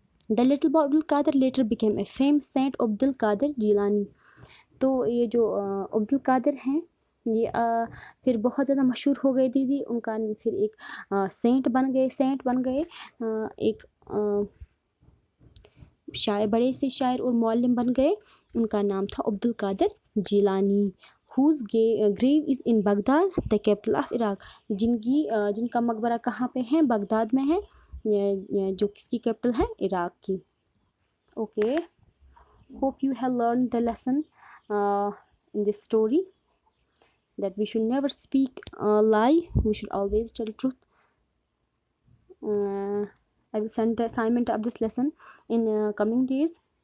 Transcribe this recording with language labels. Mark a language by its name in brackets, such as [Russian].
[English] The little boy Abdul Qadir later became a famous saint Abdul Qadir Jilani. [Hindi] तो ये जो अब्दुल कादिर हैं ये फिर बहुत ज़्यादा मशहूर हो गए दीदी, उनका फिर एक सेंट बन गए, एक बड़े से शायर और मौल्लिम बन गए। उनका नाम था Abdul Qadir Jilani. [English] Whose grave is in Baghdad the capital of Iraq. [Hindi] जिनका मकबरा कहाँ पे है, बगदाद में है, जो किसकी कैपिटल है, इराक की। [English] Okay, hope you have learned the lesson in this story, that we should never speak a lie, we should always tell truth. I will send the assignment of this lesson in coming days.